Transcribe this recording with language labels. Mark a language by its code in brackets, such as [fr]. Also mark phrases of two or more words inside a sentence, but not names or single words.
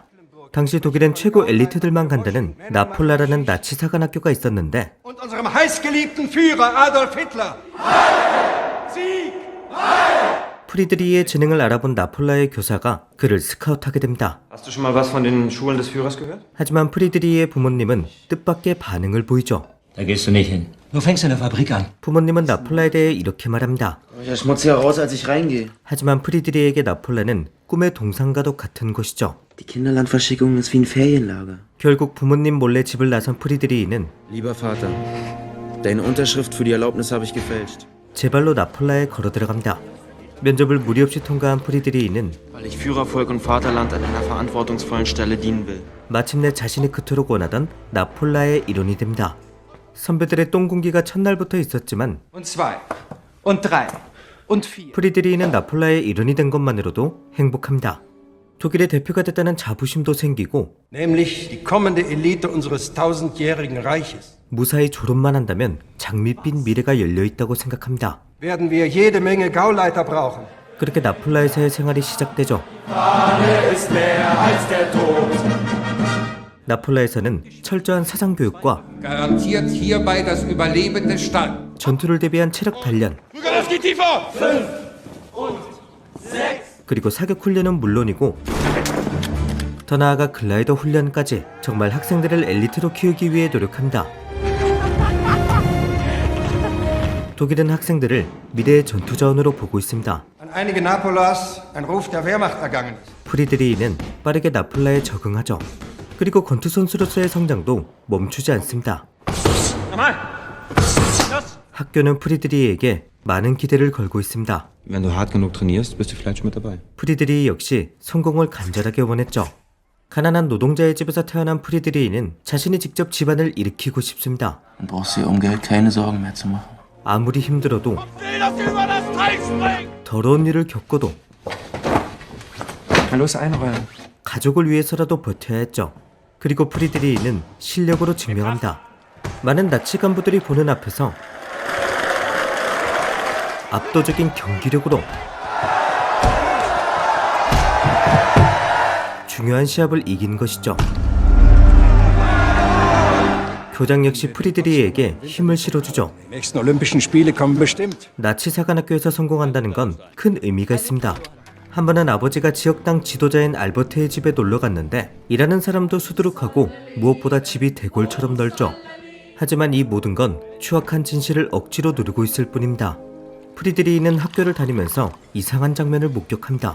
[ko] 당시 독일엔 최고 엘리트들만 간다는 나폴라라는 나치 사관학교가 있었는데 프리드리히의 재능을 알아본 나폴라의 교사가 그를 스카우트하게 됩니다. 하지만 프리드리히의 부모님은 뜻밖의 반응을 보이죠. [de] Da gehst du nicht hin. Du fängst in der Fabrik an. [ko] 부모님은 나폴라에 대해 이렇게 말합니다. 하지만 프리드리히에게 나폴라는 꿈의 동상과도 같은 곳이죠. [de] Die Kinderlandverschickung ist wie ein Ferienlager. [ko] 결국 부모님 몰래 집을 나선 프리드리히는 [de] Lieber Vater, deine Unterschrift für die Erlaubnis habe ich gefälscht. [ko] 제 발로 나폴라에 걸어 들어갑니다. 면접을 무리 없이 통과한 프리드리히는 [de] Weil ich Führervolk und Vaterland an einer verantwortungsvollen Stelle dienen will. [ko] 마침내 자신이 그토록 원하던 나폴라의 일원이 됩니다. 선배들의 똥군기가 첫날부터 있었지만 프리드리히는 나폴라의 일원이 된 것만으로도 행복합니다. 독일의 대표가 됐다는 자부심도 생기고 [de] nämlich die kommende Elite unseres 1000-jährigen Reiches. [ko] 무사히 졸업만 한다면 장밋빛 미래가 열려있다고 생각합니다. [de] Werden wir jede Menge Gauleiter brauchen. [ko] 그렇게 나폴라에서의 생활이 시작되죠. 나폴라에서는 철저한 사상교육과 [de] Garantiert hierbei das Überleben des Stalls. [ko] 전투를 대비한 체력 단련 그리고 사격 훈련은 물론이고 더 나아가 글라이더 훈련까지 정말 학생들을 엘리트로 키우기 위해 노력합니다. 독일은 학생들을 미래의 전투자원으로 보고 있습니다. [de] An einige Napolas ein Ruf der Wehrmacht ergangen ist. [ko] 프리드리히는 빠르게 나폴라에 적응하죠. 그리고 권투 선수로서의 성장도 멈추지 않습니다. 학교는 프리드리히에게 많은 기대를 걸고 있습니다. [de] Wenn du hart genug trainierst, bist du vielleicht schon mit dabei. [ko] 프리드리히 역시 성공을 간절하게 원했죠. 가난한 노동자의 집에서 태어난 프리드리히는 자신이 직접 집안을 일으키고 싶습니다. [de] Dann brauchst du dir um Geld keine Sorgen mehr zu machen. [ko] 아무리 힘들어도 더러운 일을 겪어도 [de] Los einräumen. [ko] 가족을 위해서라도 버텨야 했죠. 그리고 프리드리히는 실력으로 증명합니다. 많은 나치 간부들이 보는 앞에서 압도적인 경기력으로 중요한 시합을 이긴 것이죠. 교장 역시 프리드리히에게 힘을 실어주죠. [de] Die nächsten Olympischen Spiele kommen bestimmt. [ko] 나치 사관학교에서 성공한다는 건 큰 의미가 있습니다. 한 번은 아버지가 지역당 지도자인 알버트의 집에 놀러 갔는데 일하는 사람도 수두룩하고 무엇보다 집이 대골처럼 넓죠. 하지만 이 모든 건 추악한 진실을 억지로 누르고 있을 뿐입니다. 프리드리히는 학교를 다니면서 이상한 장면을 목격합니다.